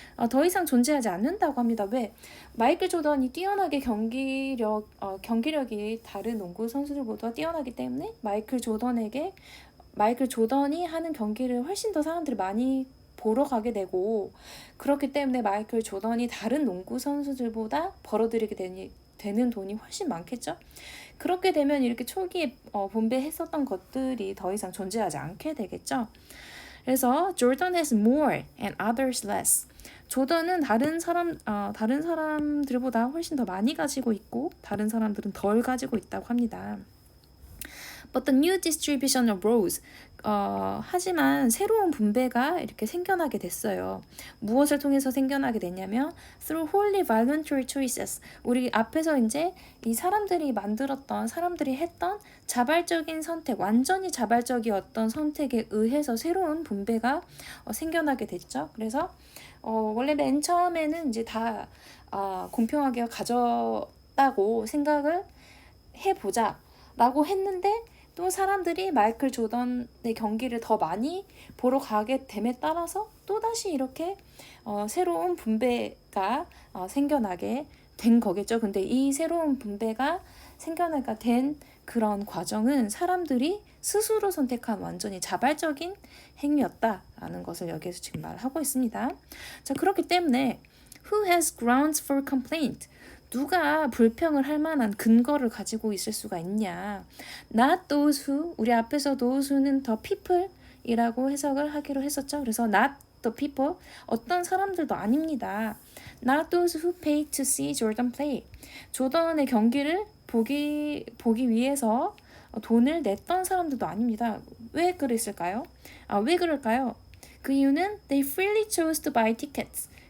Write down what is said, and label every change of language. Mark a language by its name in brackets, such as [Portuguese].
[Korean] 더 이상 존재하지 않는다고 합니다. 왜? 마이클 조던이 뛰어나게 경기력이 다른 농구 선수들보다 뛰어나기 때문에 마이클 조던이 하는 경기를 훨씬 더 사람들이 많이 보러 가게 되고 그렇기 때문에 마이클 조던이 다른 농구 선수들보다 벌어들이게 되는 돈이 훨씬 많겠죠. 그렇게 되면 이렇게 초기에 분배했었던 것들이 더 이상 존재하지 않게 되겠죠. 그래서 [English] Jordan has more and others less. [Korean] 조던은 다른 사람들보다 훨씬 더 많이 가지고 있고 다른 사람들은 덜 가지고 있다고 합니다. [English] But the new distribution arose. [Korean] 하지만 새로운 분배가 이렇게 생겨나게 됐어요. 무엇을 통해서 생겨나게 됐냐면 [English] through wholly voluntary choices. [Korean] 우리 앞에서 이제 이 사람들이 했던 자발적인 선택, 완전히 자발적이었던 선택에 의해서 새로운 분배가 생겨나게 됐죠. 그래서 원래 맨 처음에는 이제 다 공평하게 가졌다고 생각을 해보자 라고 했는데 또 사람들이 마이클 조던의 경기를 더 많이 보러 가게 됨에 따라서 또다시 이렇게 새로운 분배가 생겨나게 된 거겠죠. 근데 이 새로운 분배가 생겨나게 된 그런 과정은 사람들이 스스로 선택한 완전히 자발적인 행위였다라는 것을 여기에서 지금 말하고 있습니다. 자, 그렇기 때문에 [English] Who has grounds for complaint? [Korean] 누가 불평을 할 만한 근거를 가지고 있을 수가 있냐? [English] Not those who, [Korean] 우리 앞에서 those who는 the people이라고 해석을 하기로 했었죠. 그래서 [English] not the people, [Korean] 어떤 사람들도 아닙니다. [English] Not those who paid to see Jordan play. [Korean] 조던의 경기를 보기 위해서 돈을 냈던 사람들도 아닙니다. 왜 그랬을까요? 왜 그럴까요? 그 이유는 [English] they freely chose to buy tickets.